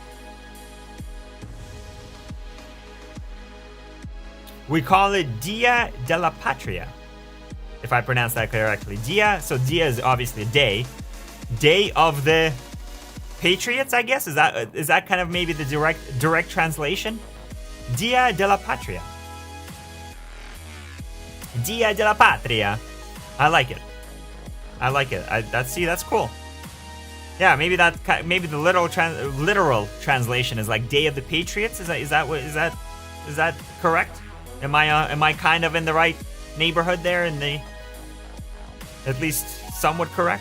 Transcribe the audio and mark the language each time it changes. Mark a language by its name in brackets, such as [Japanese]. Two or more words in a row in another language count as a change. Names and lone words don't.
[English] We call it Dia de la Patria, if I pronounce that correctly. Dia, so Dia is obviously a day. Day of the Patriots, I guess? Is that kind of maybe the direct translation? Dia de la Patria. Dia de la Patria. I like it. That's cool. Yeah, maybe maybe the literal translation is like Day of the Patriots. Is that correct? Am I kind of in the right neighborhood there? At least somewhat correct.